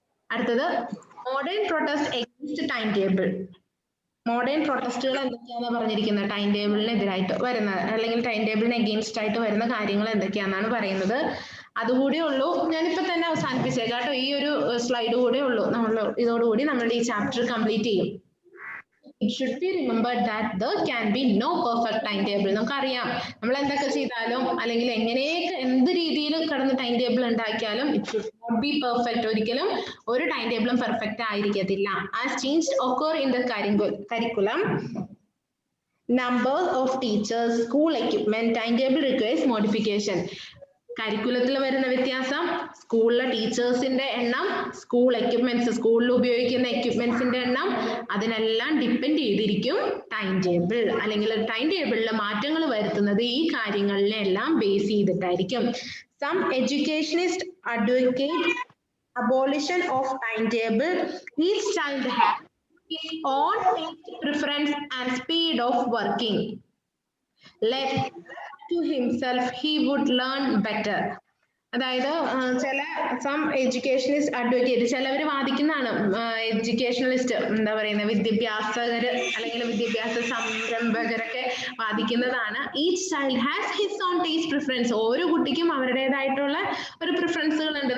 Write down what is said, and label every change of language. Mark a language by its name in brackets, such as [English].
[Malayalam] അടുത്തത് [English] Modern protest against time table. [Malayalam] Modern പ്രൊട്ടസ്റ്റുകൾ എന്തൊക്കെയാണെന്ന് പറഞ്ഞിരിക്കുന്നത്. ടൈം ടേബിളിനെതിരായിട്ട് വരുന്ന അല്ലെങ്കിൽ ടൈം ടേബിളിന് എഗെയിൻസ്റ്റ് ആയിട്ട് വരുന്ന കാര്യങ്ങൾ എന്തൊക്കെയാണെന്നാണ് പറയുന്നത്. അതുകൂടെ ഉള്ളൂ. ഞാനിപ്പോ തന്നെ അവസാനിപ്പിച്ചേക്കാം കേട്ടോ. ഈ ഒരു സ്ലൈഡ് കൂടെ ഉള്ളൂ. ഇതോടുകൂടി നമ്മളുടെ ഈ ചാപ്റ്റർ കംപ്ലീറ്റ് ചെയ്യും. [English] It should be remembered that there can be no perfect timetable. [Malayalam] നമുക്കറിയാം നമ്മൾ എന്തൊക്കെ ചെയ്താലും അല്ലെങ്കിൽ എങ്ങനെയൊക്കെ എന്ത് രീതിയിൽ കടന്ന് ടൈം ടേബിൾ ഉണ്ടാക്കിയാലും [English] it should not be perfect. [Malayalam] ഒരിക്കലും ഒരു ടൈം ടേബിളും പെർഫെക്റ്റ് ആയിരിക്കത്തില്ല. [English] As changes occur in the curriculum, number of teachers, school equipment, timetable requires modification. [Malayalam] കരിക്കുലത്തിൽ വരുന്ന വ്യത്യാസം, സ്കൂളിലെ ടീച്ചേഴ്സിന്റെ എണ്ണം, സ്കൂൾ എക്യുപ്മെന്റ്സ്, സ്കൂളിൽ ഉപയോഗിക്കുന്ന എക്യുപ്മെന്റ്സിന്റെ എണ്ണം, അതിനെല്ലാം ഡിപ്പെൻഡ് ചെയ്തിരിക്കും ടൈം ടേബിൾ. അല്ലെങ്കിൽ ടൈം ടേബിളിൽ മാറ്റങ്ങൾ വരുത്തുന്നത് ഈ കാര്യങ്ങളിലെല്ലാം base ചെയ്തിട്ടായിരിക്കും. [English] Some educationists advocate abolition of timetable. Each child has his own preference and speed of working. Left to himself, he would learn better. [Malayalam] അതായത് ചില [English] some educationist advocate, [Malayalam] ചിലവർ വാദിക്കുന്നതാണ്, എഡ്യൂക്കേഷണലിസ്റ്റ് എന്താ പറയുന്നത്, വിദ്യാഭ്യാസകര് അല്ലെങ്കിൽ വിദ്യാഭ്യാസ സംരംഭകരൊക്കെ വാദിക്കുന്നതാണ്. [English] Each child has his own taste preference. [Malayalam] ഓരോ കുട്ടിക്കും അവരുടേതായിട്ടുള്ള ഒരു പ്രിഫറൻസുകൾ ഉണ്ട്.